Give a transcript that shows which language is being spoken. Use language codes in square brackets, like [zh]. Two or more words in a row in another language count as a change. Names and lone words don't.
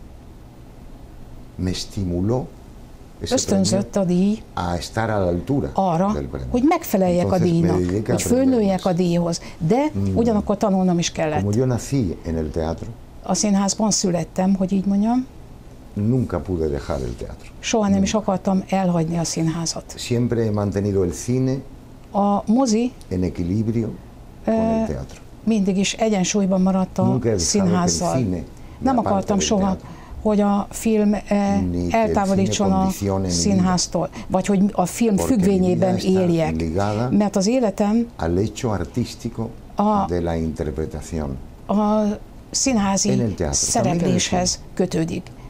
[hu] Ösztönzött a díj arra, hogy megfeleljek a díjnak, hogy fölnőjek a díjhoz, de ugyanakkor tanulnom is kellett. A színházban születtem, hogy így mondjam. [es] Nunca pude dejar el teatro. [hu] Soha nem is akartam elhagyni a színházat. [es] Siempre he mantenido el cine [hu] a mozi [es] en equilibrio con el teatro. [hu] Mindig is egyensúlyban maradt a színházzal. Nem akartam soha, hogy a film eltávolítson a színháztól, vagy hogy a film függvényében éljek. Mert az életem a színházi szerepléshez kötődik.